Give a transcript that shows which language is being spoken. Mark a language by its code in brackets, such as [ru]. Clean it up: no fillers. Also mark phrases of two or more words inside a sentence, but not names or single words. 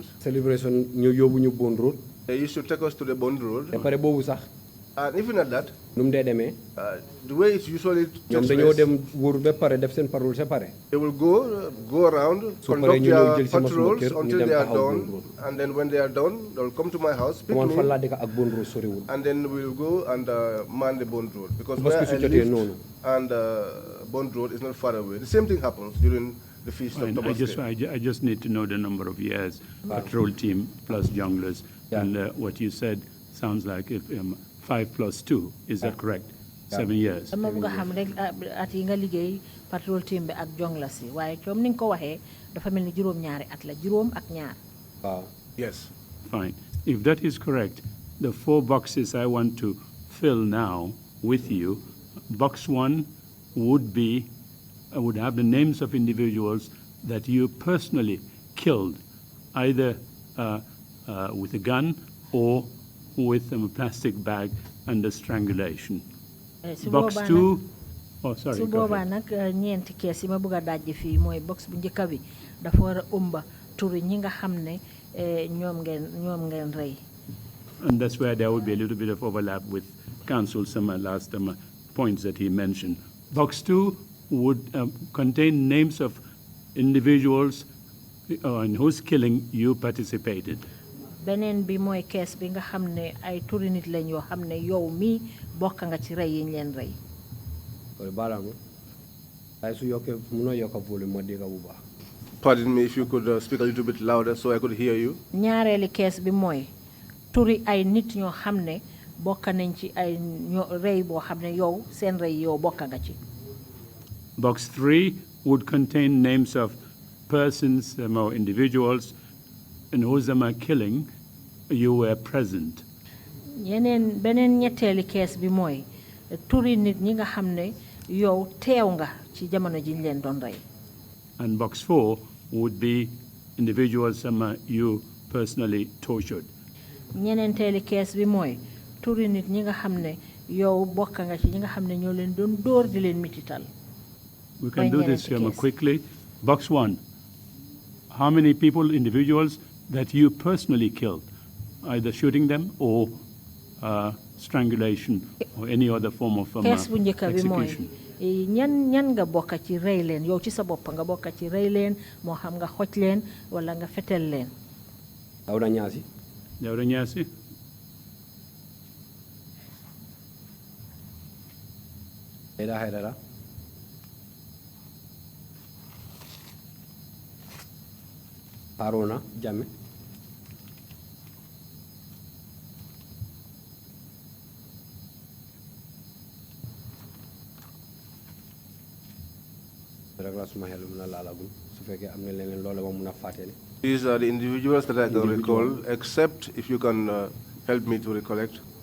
[wo] ñu yóbbu ñu Bond Road. [en] They used to take us to the Bond Road. [wo] te pare boobu sax. [en] And even at that, [wo] nu mu dee demee. [en] The way it usually takes [wo] ñoom dañoo dem wóor ba pare def seen parole séparé. [en] They will go around, conduct their patrols until they are done, and then when they are done, they will come to my house, pick me, and then we will go and man the Bond Road, because where I live and Bond Road is not far away. The same thing happens during the feast of Thomas. I just need to know the number of years, patrol team plus junglers, and what you said sounds like 5 plus 2. Is that correct? 7 years. [wo] dama bëgg xam rek at yi nga liggéey [en] patrol team [wo] bi ak jonglers yi waaye comme ni nga ko waxee dafa mel ni juróom-ñaari at la juróom ak ñaar. [en] Yes. Fine. If that is correct, the 4 boxes I want to fill now with you, box 1 would have the names of individuals that you personally killed, either with a gun or with a plastic bag under strangulation. Box 2, sorry. [wo] su boobaa nag ñeenti kees yi ma bëgg a dajji fii mooy box bu njëkk bi dafa war a ëmba turi ñi nga xam ne ñoom ngeen rey. [en] And that's where there would be a little bit of overlap with counsel, some last points that he mentioned. Box 2 would contain names of individuals in whose killing you participated. [wo] beneen bi mooy kees bi nga xam ne ay turi nit lañ yoo xam ne yow mi bokk nga ci rey yi ñu leen rey. [en] Pardon me if you could speak a little bit louder so I could hear you. [wo] ñaareeli kees bi mooy turi ay nit ñoo xam ne bokk nañ ci ay rey boo xam ne yow seen rey yow bokk nga ci. [en] Box 3 would contain names of persons or individuals in whose killing you were present. [wo] beneen ñetteeli kees bi mooy turi nit ñi nga xam ne yow teew nga ci jamono ji ñu leen doon rey. [en] And box 4 would be individuals you personally tortured. [wo] ñeneenteeli kees bi mooy turi nit ñi nga xam ne yow bokk nga ci ñi nga xam ne ñoo leen doon dóor di leen mitital. [en] We can do this quickly. Box 1. How many people, individuals, that you personally killed, either shooting them or strangulation or any other form of execution? [wo] ñan nga bokk ci rey leen yow ci sa bopp nga bokk ci rey leen moo xam nga xoj leen wala nga fetel leen. Dawda Ñaasi. Dawda Ñaasi. Haidara. Haruna Jammeh. [en] These are the individuals that I can recall, except if you can help me to recollect.